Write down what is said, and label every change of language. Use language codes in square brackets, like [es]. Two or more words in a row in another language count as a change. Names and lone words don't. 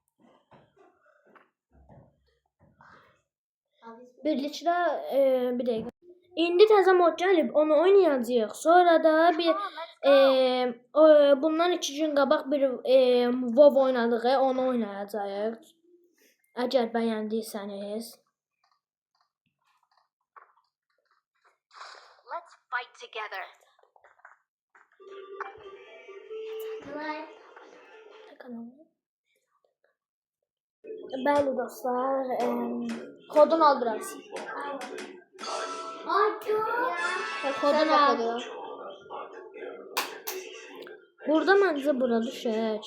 [az] Birlikdə bir dəqiqə. İndi təzə mod gəlib, onu oynayacağıq. Sonra da bundan 2 gün qabaq bir WoW oynadıq, onu oynayacağıq. Əgər bəyəndiysəniz. [en] Let's fight together. [az] Bəli dostlar, kodunu al biraz. Kodunu al. Burada məncə bura düşək.